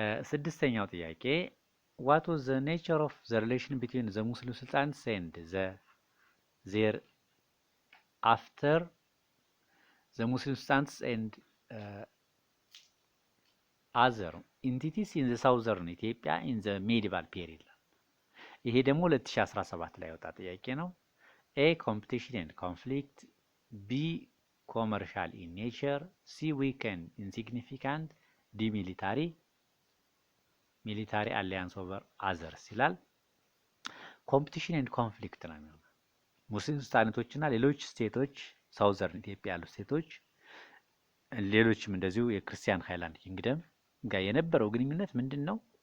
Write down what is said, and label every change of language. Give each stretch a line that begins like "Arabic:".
Amharic: ስድስተኛው ጥያቄ
English: what was the nature of the relation between the Muslim sultans and their after the Muslim sultans and other entities in the southern Ethiopia in the medieval period?
Amharic: ይሄ ደግሞ 2017 ላይ ወጣ ጥያቄ ነው። A.
English: competition and conflict, B. commercial in nature, C. weak and insignificant, D. ሚሊታሪ አሊያንስ ኦቨር አዘርስ
Amharic: ይላል።
English: ኮምፒቲሽን ኤንድ ኮንፍሊክት
Amharic: ነው የሚሆነው። ሙስሊም ሱልጣኔቶችና ሌሎች ስቴቶች ሳውዘርን ኢትዮጵያ ያሉ ስቴቶች፣ ሌሎችም እንደዚሁ የክርስቲያን ሃይላንድ ኪንግደም ጋር የነበረው ግንኙነት ምንድን ነው?